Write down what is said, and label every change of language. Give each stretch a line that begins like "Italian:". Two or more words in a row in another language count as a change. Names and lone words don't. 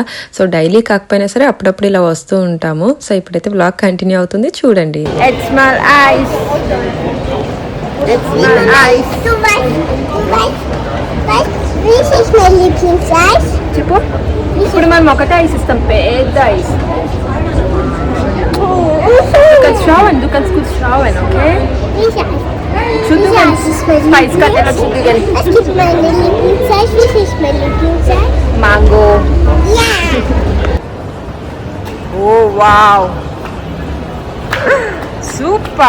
Telugu: సో డైలీ కాకపోయినా సరే అప్పుడప్పుడు ఇలా వస్తూ ఉంటాము. సో ఇప్పుడైతే వ్లాగ్ కంటిన్యూ అవుతుంది, చూడండి. ఇప్పుడు మనం ఒకటే ఐస్ ఇస్తాం, పెద్ద ఐస్.
German: Du kannst schauen, okay? Schütteln. Ja, es ist mein Lieblingseis. Es gibt meine Lieblingseis. Wie ist mein Lieblingseis? Mango. Ja. Oh, wow. Super.